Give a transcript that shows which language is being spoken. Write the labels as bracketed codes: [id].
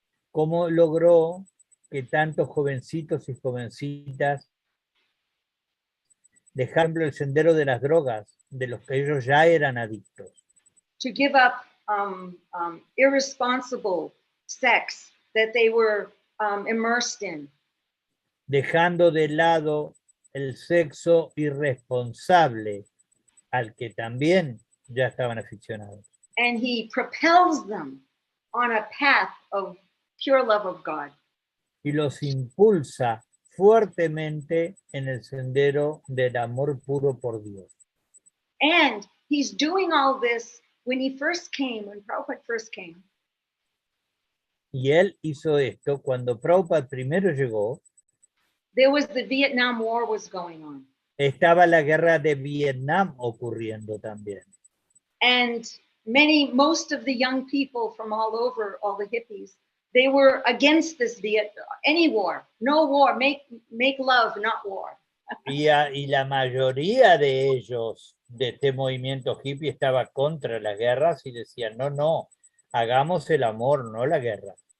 [es] ¿Cómo logró que tantos jovencitos y jovencitas dejaran el sendero de las drogas, de los que ellos ya eran adictos? [en] To give up irresponsible sex that they were immersed in. [es] Dejando de lado el sexo irresponsable al que también ya estaban aficionados. [en] And he propels them on a path of pure love of God. [es] Y los impulsa fuertemente en el sendero del amor puro por Dios. [en] And he's doing all this when Prabhupada first came. [es] Y él hizo esto cuando Prabhupada primero llegó. [en] There was the Vietnam War was going on. [es] Estaba la guerra de Vietnam ocurriendo también. [en] And most of the young people from all over, all the hippies, they were against this any war, no war, make love, not war. [es] Y la mayoría de ellos, de este movimiento hippie, estaba contra las guerras y decían, no, hagamos el amor, no la guerra.